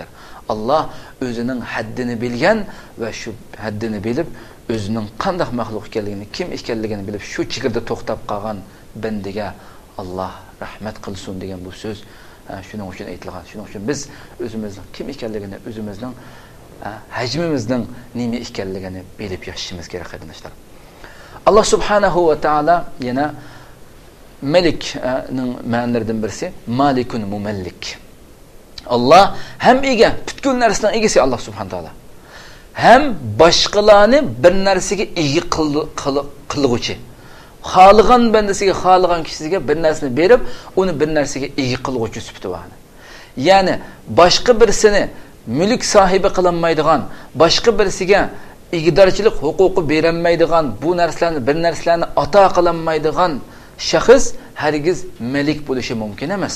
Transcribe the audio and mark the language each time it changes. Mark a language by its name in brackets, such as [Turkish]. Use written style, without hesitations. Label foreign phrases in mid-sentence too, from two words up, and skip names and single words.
[Uzbek] Alloh o'zining haddini bilgan va shu haddini bilib, o'zining qanday maxluq ekanligini, kim ekanligini bilib, shu chegarada to'xtab qolgan bandiga Alloh rahmat qilsin degan bu so'z shuning uchun aytilgan. Shuning uchun biz o'zimizning kim ekanligini, o'zimizning hajmimizning nima ekanligini bilib yashashimiz kerak qarindoshlar. [Arabic] الله سبحانه وتعالى [Uzbek] yana Malikning ma'nolaridan birisi [Arabic] مالك مملك. [Uzbek] Allah hem ega, butkul narsaning egasi [Arabic] الله سبحانه وتعالى. [Uzbek] Hem boshqalarni bir narsaga ega qilguvchi. Xoligan bandasiga, xoligan kishisiga bir narsani berib, uni bir narsaga ega qilguvchi sifati bor. Ya'ni boshqa birisini mulk sohibi qilinmaydigan, boshqa birisiga igdorchilik huquqi berilmaydigan, bu narsalarni bir narsalarni ato qilinmaydigan shaxs hargiz malik bo'lishi mumkin emas.